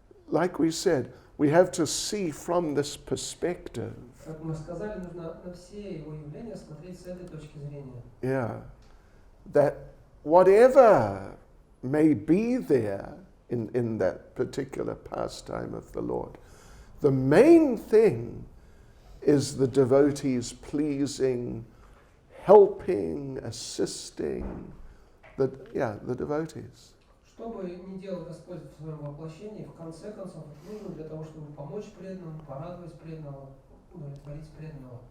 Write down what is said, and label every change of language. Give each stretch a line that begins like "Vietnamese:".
English: Like we said, we have to see from this perspective.
Russian: Как мы сказали, нужно на все его явления смотреть с этой точки зрения.
English: Yeah. That whatever may be there in that particular pastime of the Lord, the main thing is the devotees pleasing, helping, assisting the devotees.
Russian: Что бы ни делал Господь в своем воплощении, в конце концов, это нужно для того, чтобы помочь преданным, порадовать преданного, удовлетворить преданного.